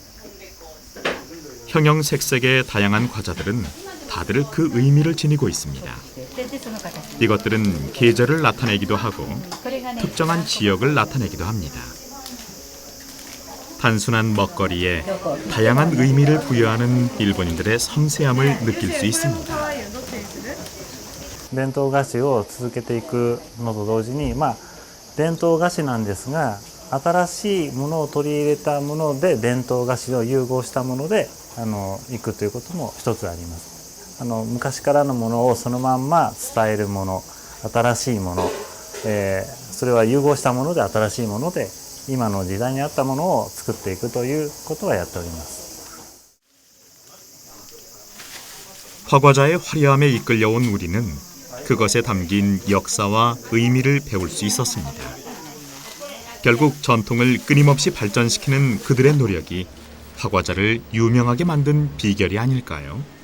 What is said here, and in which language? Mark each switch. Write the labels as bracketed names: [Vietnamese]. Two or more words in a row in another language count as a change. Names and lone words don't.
[Korean] 형형색색의 다양한 과자들은 다들 그 의미를 지니고 있습니다. 이것들은 계절을 나타내기도 하고 특정한 지역을 나타내기도 합니다. 단순한 먹거리에 다양한 의미를 부여하는 일본인들의 섬세함을 느낄 수 있습니다. [Japanese] 伝統菓子を続けていくのと同時に、伝統菓子なんですが新しいものを取り入れたもので伝統菓子を融合したものでいくということも一つあります。昔からのものをそのまんま伝えるもの、新しいもの、それは融合したもので新しいもので今の時代に合ったものを作っていくということはやっております。 [Korean] 화과자의 화려함에 이끌려온 우리는 그것에 담긴 역사와 의미를 배울 수 있었습니다. 결국 전통을 끊임없이 발전시키는 그들의 노력이 화과자를 유명하게 만든 비결이 아닐까요?